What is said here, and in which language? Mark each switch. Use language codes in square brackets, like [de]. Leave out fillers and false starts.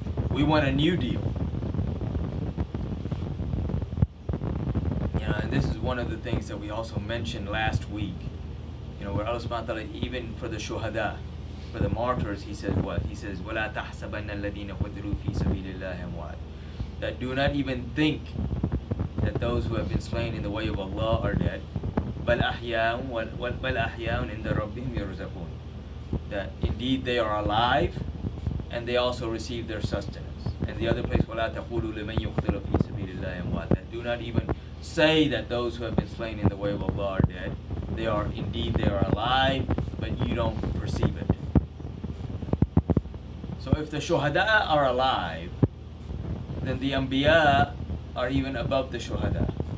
[en] We want a new deal. And this is one of the things that we also mentioned last week. Where Allah subhanahu wa ta'ala, even for the shuhada, for the martyrs, he says what? He says, [ar] وَلَا تَحْسَبَنَّ الَّذِينَ قُتِلُوا فِي سَبِيلِ اللَّهِ أَمْوَاتٍ. [en] That do not even think that those who have been slain in the way of Allah are dead. [ar] بَلْ أَحْيَاءٌ عِنْدَ رَبِّهِمْ يُرْزَقُونَ. [en] That indeed they are alive, and they also receive their sustenance. And the other place, [ar] وَلَا تَقُولُوا لِمَنْ يُقْتَلُ فِي سَبِيلِ اللَّهِ أَمْوَاتٍ. [en] That do not even say that those who have been slain in the way of Allah are dead. They are alive, but you don't perceive it. So if the shuhada are alive, then the anbiya are even above the shuhada.